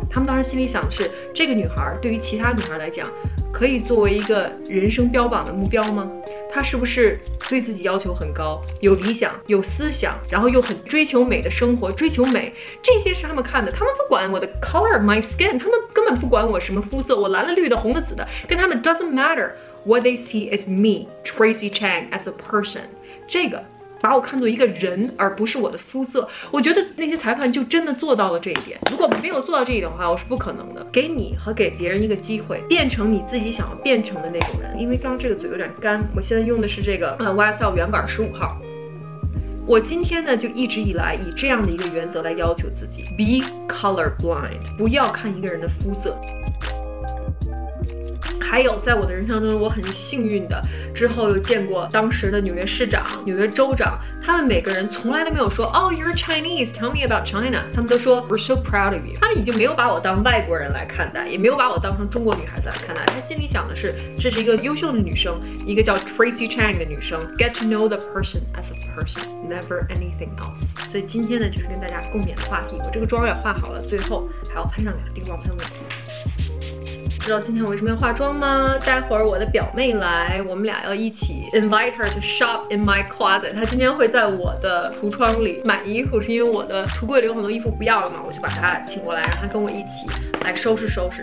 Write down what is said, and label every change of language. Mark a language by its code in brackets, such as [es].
[zh] 他们当时心里想的是，这个女孩对于其他女孩来讲，可以作为一个人生标榜的目标吗？她是不是对自己要求很高，有理想，有思想，然后又很追求美的生活，追求美，这些是他们看的。他们不管我的 [en] color my skin， [zh] 他们根本不管我什么肤色，我蓝的绿的红的紫的，跟他们 [en] doesn't matter。 What they see is me Tracy Chang as a person。 [zh] 这个把我看作一个人，而不是我的肤色。我觉得那些裁判就真的做到了这一点。如果没有做到这一点的话，我是不可能的。给你和给别人一个机会，变成你自己想要变成的那种人。因为刚刚这个嘴有点干，我现在用的是这个YSL 原版15号。我今天呢，就一直以来以这样的一个原则来要求自己 ： [en] be colorblind， [zh] 不要看一个人的肤色。还有，在我的人生中，我很幸运的，之后又见过当时的纽约市长、纽约州长，他们每个人从来都没有说， [en] Oh, you're Chinese, tell me about China。 [zh] 他们都说 [en] We're so proud of you。 [zh] 他们已经没有把我当外国人来看待，也没有把我当成中国女孩子来看待。他心里想的是，这是一个优秀的女生，一个叫 Tracy Chang 的女生。 [en] Get to know the person as a person, never anything else。 [zh] 所以今天呢，就是跟大家共勉的话题。我这个妆也画好了，最后还要喷上2滴光喷雾。知道今天我为什么要化妆吗？待会儿我的表妹来，我们俩要一起 [en] invite her to shop in my closet。 [zh] 她今天会在我的橱窗里买衣服，是因为我的橱柜里有很多衣服不要了嘛，我就把她请过来，让她跟我一起来收拾收拾。